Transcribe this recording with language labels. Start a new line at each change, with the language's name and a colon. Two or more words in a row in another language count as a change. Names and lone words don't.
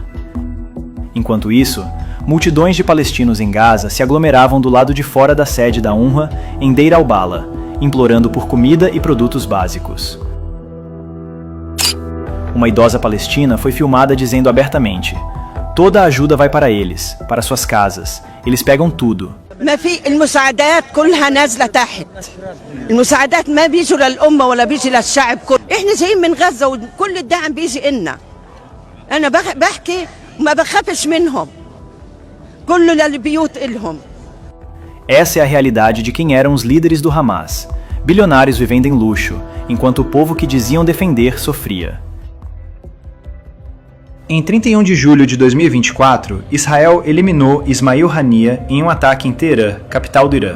Portuguese: Enquanto isso, multidões de palestinos em Gaza se aglomeravam do lado de fora da sede da UNRWA em Deir al-Balah, implorando por comida e produtos básicos. Uma idosa palestina foi filmada dizendo abertamente: "Toda a ajuda vai para eles, para suas casas. Eles pegam tudo."
Arabic: ما في المساعدات كلها نازله تحت. المساعدات ما بيجوا للامه ولا بيجي للشعب كله. احنا جايين من غزه وكل الدعم بيجي لنا. انا بحكي ما بخافش منهم. كله للبيوت إلهم.
Portuguese: Essa é a realidade de quem eram os líderes do Hamas, bilionários vivendo em luxo, enquanto o povo que diziam defender sofria. Em 31 de julho de 2024, Israel eliminou Ismail Haniyeh em um ataque em Teherã, capital do Irã.